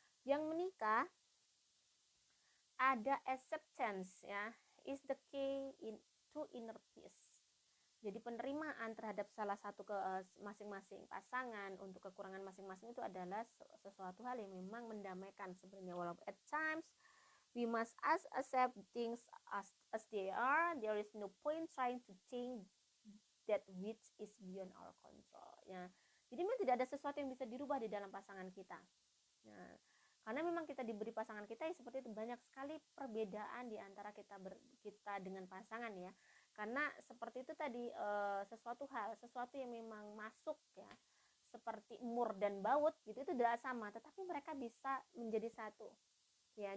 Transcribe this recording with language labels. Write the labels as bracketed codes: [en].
[id] Yang menikah ada [en] acceptance ya, is the key to inner peace. [id] Jadi penerimaan terhadap salah satu masing-masing pasangan untuk kekurangan masing-masing itu adalah sesuatu hal yang memang mendamaikan sebenarnya. Walaupun [en] at times we must accept things as they are. There is no point trying to change that which is beyond our control. [id] Ya. Jadi memang tidak ada sesuatu yang bisa dirubah di dalam pasangan kita. Nah, karena memang kita diberi pasangan kita ya seperti itu, banyak sekali perbedaan di antara kita dengan pasangan ya. Karena seperti itu tadi sesuatu yang memang masuk ya, seperti mur dan baut gitu, itu tidak sama, tetapi mereka bisa menjadi satu ya.